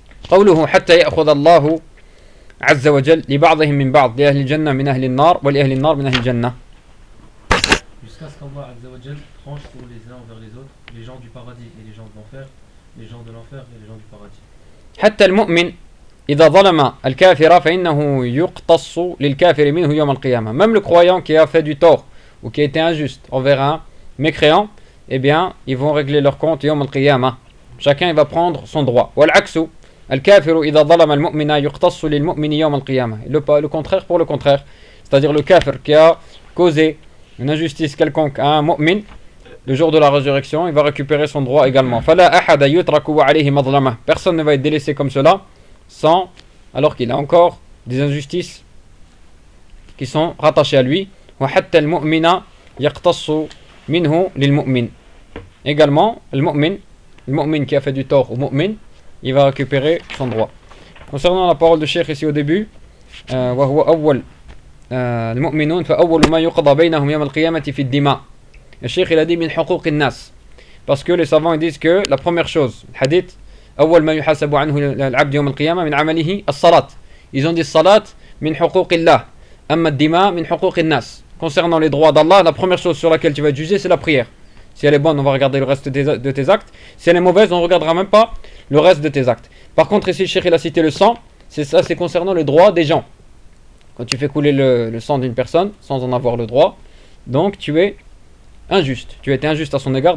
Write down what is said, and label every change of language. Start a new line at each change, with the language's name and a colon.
Arabic: قوله حتى يأخذ الله عز وجل لبعضهم من بعض لأهل الجنة من أهل النار ولأهل النار من أهل الجنة.
French: Jusqu'à ce qu'Allah Azzawajal tranche pour les uns envers les autres, les gens du paradis et les gens de l'enfer, les gens de l'enfer et les gens du paradis.
Arabic: حتى المؤمن إذا ظلم الكافر فإنه يقتص للكافر منه يوم القيامة.
French: Même le croyant qui a fait du tort ou qui a été injuste envers un mécréant, eh bien, ils vont régler leur compte
Arabic: يوم القيامة.
French: Chacun va prendre son droit.
Arabic: والعكس الكافر إذا ظلم المؤمن يقتص للمؤمن يوم القيامة.
French: Le contraire pour le contraire. C'est-à-dire le kafir qui a causé une injustice quelconque à un mu'min, le jour de la résurrection, il va récupérer son droit également.
Arabic: فَلَا أَحَدَ يُتْرَكُوا عَلَيْهِ مَظْلَمَةً.
French: Personne ne va être délaissé comme cela, sans, alors qu'il a encore des injustices qui sont rattachées à lui.
Arabic: وَحَتَّ الْمُؤْمِنَ يَقْتَصُ مِنْهُ لِلْمُؤْمِنِ.
French: Également, le mu'min qui a fait du tort au mu'min, il va récupérer son droit. Concernant la parole de Cheikh ici au début,
Arabic: وَهُوَ أَوَّلْ المؤمنون فأول ما يقضى بينهم يوم القيامة في الدماء.
French: الشيخ il a dit
Arabic: من حقوق الناس,
French: parce que les savants disent que la première chose, le hadith,
Arabic: أول ما يحاسب عنه العبد يوم القيامة من عمله الصلاة.
French: Ils ont dit
Arabic: الصلاة من حقوق الله, أما الدماء من حقوق الناس.
French: Concernant les droits d'Allah, la première chose sur laquelle tu vas être jugé, c'est la prière. Si elle est bonne, on va regarder le reste de tes actes. Si elle est mauvaise, on ne regardera même pas le reste de tes actes. Par contre, ici le Cheikh il a cité le sang, c'est ça, c'est concernant les droits des gens. Quand tu fais couler le sang d'une personne sans en avoir le droit, donc tu es injuste. Tu as été injuste à son égard.